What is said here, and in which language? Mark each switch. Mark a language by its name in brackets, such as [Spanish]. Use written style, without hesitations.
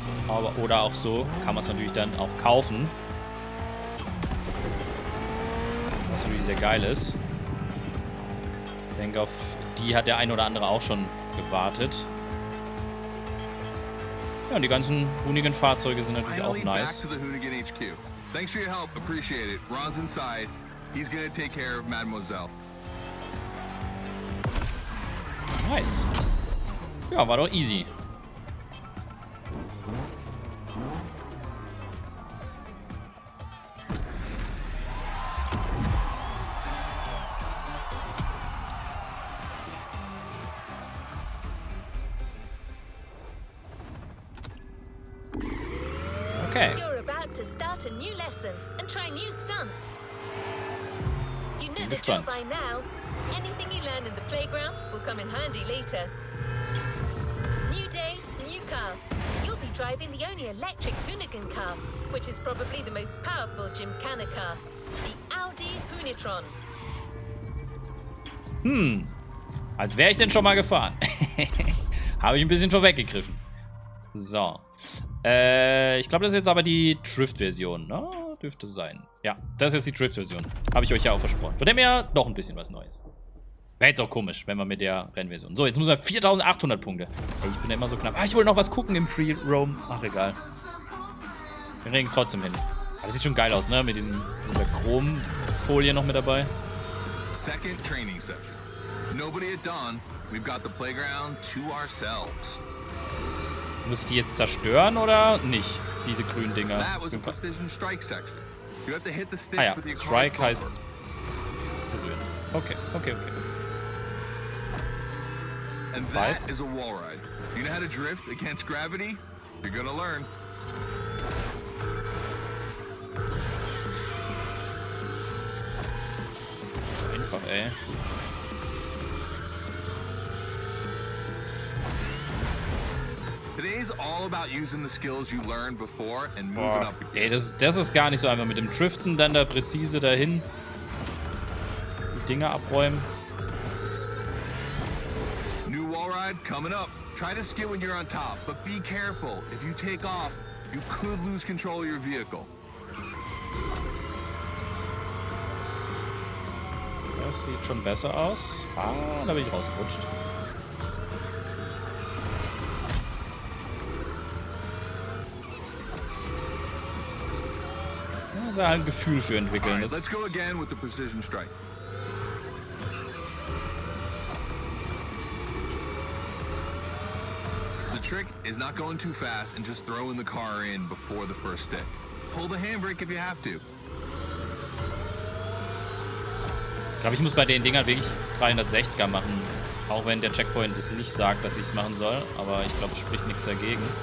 [German] Aber, oder auch so kann man es natürlich dann auch kaufen. Was natürlich sehr geil ist. Ich denke, auf die hat der ein oder andere auch schon gewartet. Ja, und die ganzen Hoonigan-Fahrzeuge sind natürlich auch nice. [English] Thanks for your help, appreciate it. Ron's inside. He's gonna take care of Mademoiselle. [German] Nice. Ja, war doch easy. Okay. [English] You're about to start a new lesson and try new stunts. You know the drill by now. Anything you learn in the playground will come in handy later. New day, new car. You'll be driving the only electric Hoonigan car, which is probably the most powerful Gymkhana car, the Audi Hoonitron. [German] Als wäre ich denn schon mal gefahren. Habe ich ein bisschen vorweggegriffen. So. Ich glaube, das ist jetzt aber die Drift-Version, ne? Dürfte sein. Ja, das ist jetzt die Drift-Version. Habe ich euch ja auch versprochen. Von dem her doch ein bisschen was Neues. Wäre jetzt auch komisch, wenn wir mit der Rennversion. So, jetzt müssen wir 4800 Punkte. Ey, ich bin ja immer so knapp. Ah, ich wollte noch was gucken im Free Roam. Ach, egal. Wir kriegen es trotzdem hin. Aber das sieht schon geil aus, ne? Mit dieser Chromfolie noch mit dabei. [English] Second training session. Nobody at dawn. We've got the playground to ourselves. [German] Muss ich die jetzt zerstören oder nicht? Diese grünen Dinger. [English] That was a precision strike section. You have to hit the sticks [German] Ah ja, [English] with your [German] Strike [English] crossbow. [German] heißt berühren. Okay, okay, okay. [English] And that is a wall ride. You know how to drift against gravity? You're gonna learn. [German] So einfach, ey. [English] Today's all about using the skills you learned before and moving up again. [German] Ey, das ist gar nicht so einfach mit dem Driften, dann da präzise dahin. Die Dinger abräumen. [English] New wall ride coming up. Try to skid when you're on top, but be careful. If you take off, you could lose control of your vehicle. [German] Das sieht schon besser aus. Ah, da bin ich rausgerutscht. Da muss er halt ein Gefühl für entwickeln. [English] Alright, [German] Das [English] let's go again with the precision strike. The trick is not going too fast and just throwing the car in before the first stick. Pull the handbrake if you have to. [German] Ich glaube, ich muss bei den Dingern wirklich 360er machen. Auch wenn der Checkpoint es nicht sagt, dass ich es machen soll. Aber ich glaube, es spricht nichts dagegen.